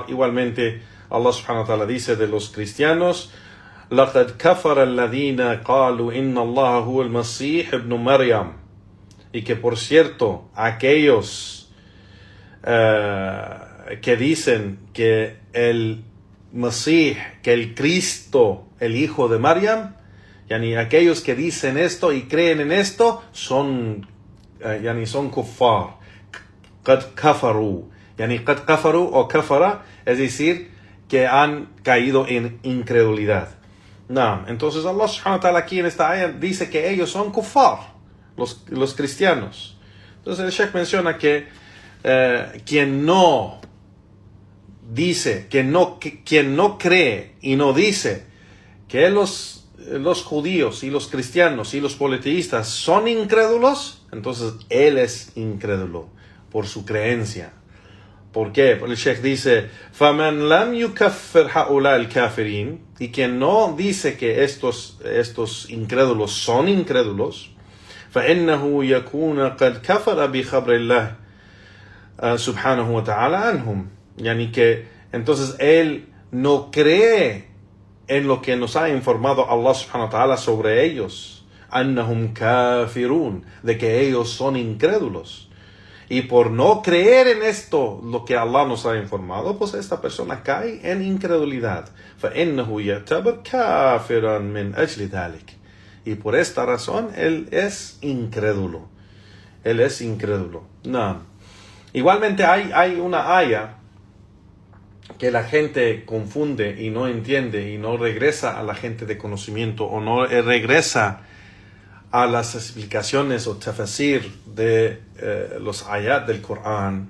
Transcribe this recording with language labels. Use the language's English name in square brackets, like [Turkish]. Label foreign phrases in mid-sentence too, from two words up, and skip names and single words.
[Spanish] Igualmente [Arabic] الله سبحانه وتعالى [Spanish] dice de los cristianos: [Arabic] لقد كفر الذين قالوا إن الله هو المسيح ابن مريم. [Spanish] Y que por cierto, aquellos que dicen que el Masih, que el Cristo, el hijo de Maryam, aquellos que dicen esto y creen en esto, son kuffar. [Arabic] قد كفروا. قد كفروا o kafara, [Spanish] es decir, que han caído en incredulidad. Entonces [Arabic] الله سبحانه وتعالى [Spanish] aquí en esta ayah dice que ellos son kuffar, los cristianos. Entonces el Sheikh menciona que quien no cree y no dice que los judíos y los cristianos y los politeístas son incrédulos, entonces él es incrédulo por su creencia. ¿Por qué? El Sheikh dice: [Arabic] فَمَنْ لَمْ يُكَفِّرْ هَؤُلَاءِ الْكَافِرِينَ. [Spanish] Y quien no dice que estos incrédulos son incrédulos, [Arabic] فَإِنَّهُ يَكُونَ قَدْ كَفَرَ بِخَبْرِ اللَّهِ سُبْحَانَهُ وَتَعَالَى عَنْهُمْ. [Spanish] Que entonces él no cree en lo que nos ha informado [Arabic] الله سبحانه وتعالى [Spanish] sobre ellos, [Arabic] أَنَّهُمْ كَافِرُونَ, [Spanish] de que ellos son incrédulos. Y por no creer en esto, lo que Allah nos ha informado, pues esta persona cae en incredulidad. [Arabic] فَإِنَّهُ يَعْتَبَرْ كَافِرًا مِنْ أَجْلِ ذَلِكَ. [Spanish] Y por esta razón, él es incrédulo. Él es incrédulo. Igualmente hay una aya que la gente confunde y no entiende y no regresa a la gente de conocimiento, o no regresa a las explicaciones o tafsir de los ayat del Corán.